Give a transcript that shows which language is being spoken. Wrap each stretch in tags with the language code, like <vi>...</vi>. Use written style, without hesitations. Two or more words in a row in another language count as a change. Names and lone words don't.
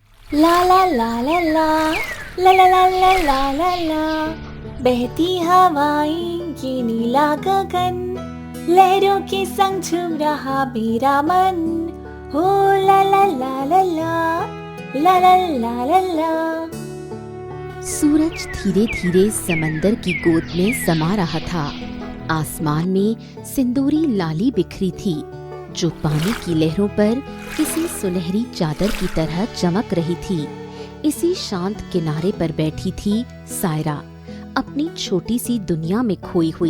<hi>ला ला ला ला ला ला ला ला ला ला ला ला, बहती हवाएं ये नीला गगन, लहरों के संग झूम रहा मेरा मन। हो ला ला ला ला ला ला ला ला ला ला। सूरज धीरे धीरे समंदर की गोद में समा रहा था। आसमान में सिंदूरी लाली बिखरी थी जो पानी की लहरों पर किसी सुनहरी चादर की तरह चमक रही थी। इसी शांत किनारे पर बैठी थी सायरा, अपनी छोटी सी दुनिया में खोई हुई।</hi>